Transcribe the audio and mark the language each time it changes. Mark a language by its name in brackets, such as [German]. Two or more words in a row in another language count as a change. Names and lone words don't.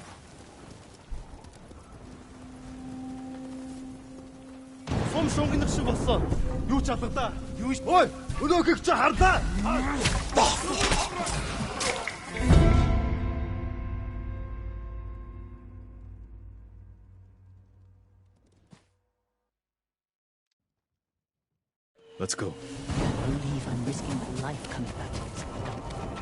[Mongolian] Сум шунгинах шиг болсон. Юу ч алгадаа. Юу ч ой өнөөхийг чи харлаа. [English] Let's go. I can't believe I'm risking my life coming back to this dump.